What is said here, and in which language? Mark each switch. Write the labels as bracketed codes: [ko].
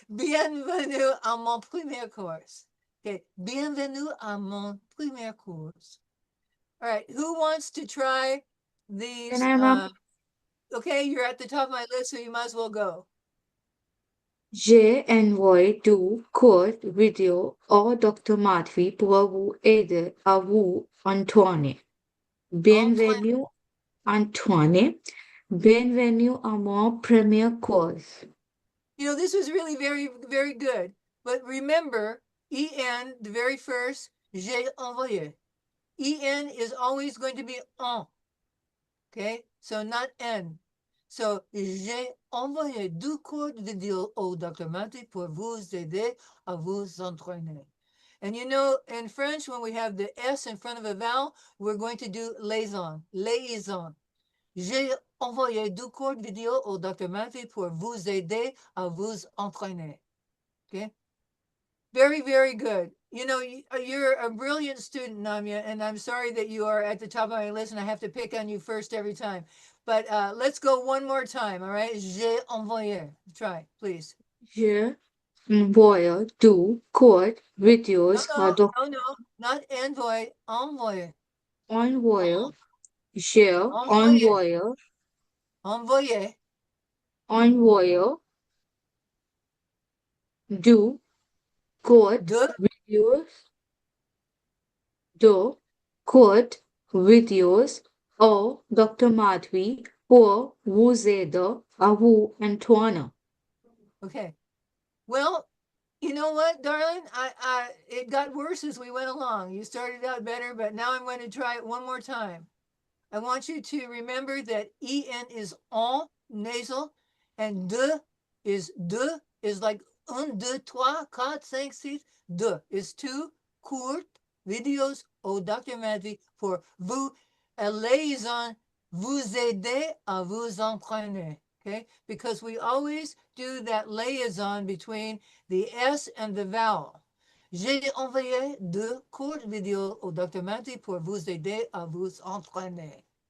[fr] Bienvenue à mon premier cours. Okay. Bienvenue à mon premier cours. [en] All right. Who wants to try these? Can I, ma'am? Okay. You're at the top of my list, so you might as well go. [fr] J'ai envoyé 2 courtes vidéos au Dr. Madvi pour vous aider à vous entraîner. Bienvenue, Antoine. Bienvenue à mon premier cours. [en] You know, this was really very, very good. But remember, en, the very first, [fr] j'ai envoyé. [en] En is always going to be en. Okay, so not n. [fr] So, j'ai envoyé 2 courtes vidéos au Dr. Mati pour vous aider à vous entraîner. [en] And you know, in French, when we have the S in front of a vowel, we're going to do liaison. Liaison. [fr] J'ai envoyé 2 courtes vidéos au Dr. Mati pour vous aider à vous entraîner. [en] Okay? Very, very good. You know, you're a brilliant student, Namya, and I'm sorry that you are at the top of my list and I have to pick on you first every time. But let's go one more time, all right? [fr] J'ai envoyé. [en] Try, please. [fr] J'ai envoyé 2 courtes vidéos au Dr. [en] No, not envoy, envoyé. [fr] Envoyé. J'ai Envoyé. envoyé. Envoyé. Envoyé 2 courtes De, vidéos. 2 courtes vidéos au Dr. Madvi pour vous aider à vous entraîner. [en] okay. Well, you know what, darling? It got worse as we went along. You started out better, but now I'm going to try it one more time. I want you to remember that en is en, nasal, and de is like [fr] 1, 2, 3, 4, 5, 6. [en] 2 is [fr] 2 courtes vidéos au Dr. Madvi pour vous liaison, vous aider à vous entraîner. [en] Okay, because we always do that liaison between the S and the vowel. [fr] J'ai envoyé 2 courtes vidéos au Dr. Madvi pour vous aider à vous entraîner.